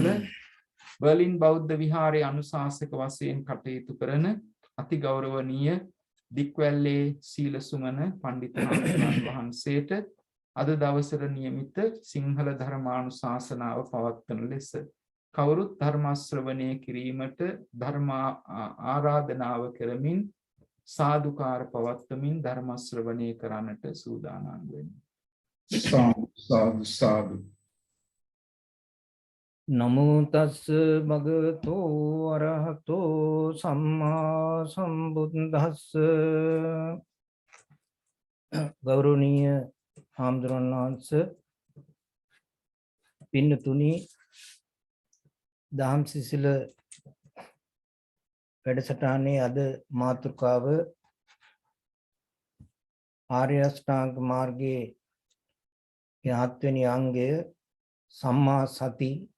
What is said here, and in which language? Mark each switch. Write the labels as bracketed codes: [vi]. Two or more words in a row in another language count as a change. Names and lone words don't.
[si] බර්ලින් බෞද්ධ විහාරයේ අනුශාසක වශයෙන් කටයුතු කරන අති ගෞරවනීය දික්වැල්ලේ සීලසුමන පඬිතුමන් වහන්සේට අද දවසට නියමිත සිංහල ධර්මානුශාසනාව පවත්වන ලෙස කවුරුත් ධර්ම ශ්‍රවණය කිරීමට ධර්ම ආරාධනාව කරමින් සාදුකාර පවත්වමින් ධර්ම ශ්‍රවණය කරන්නට සූදානම් වෙන්නේ. [pi] Sadhu, sadhu. නමෝ තස්ස භගවතෝ අරහතෝ සම්මා සම්බුද්දස්ස. [si] ගෞරවනීය හාමුදුරන් වහන්සේ, පින්නතුනි, දහම් සිසිල වැඩසටහනේ අද මාතෘකාව [pi] ආර්ය අෂ්ටාංග මාර්ගයේ [si] 7 වෙනි අංගය [pi] සම්මා සති.